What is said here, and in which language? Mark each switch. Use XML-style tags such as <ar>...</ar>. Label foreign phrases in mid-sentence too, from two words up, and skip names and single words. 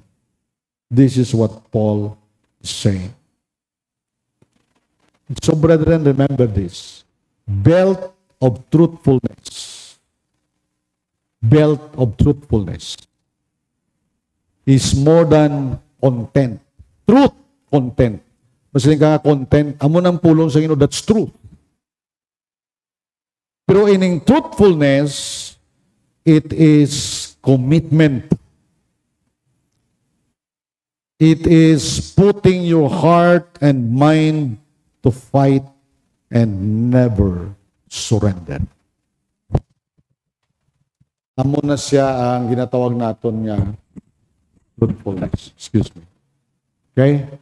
<en>This is what Paul is saying. So, brethren, remember this. Belt of truthfulness. Belt of truthfulness is more than content. Truth, content.</en> <hil>Masaling ka nga content, amo ng pulong sa Ginoo,</hil> <en>that's truth. Pero in truthfulness, it is commitment. It is putting your heart and mind to fight and never surrender.</en> <hil>Amo na siya ang ginatawag naton nga truthfulness.</hil> <en>Excuse me. Okay?</en>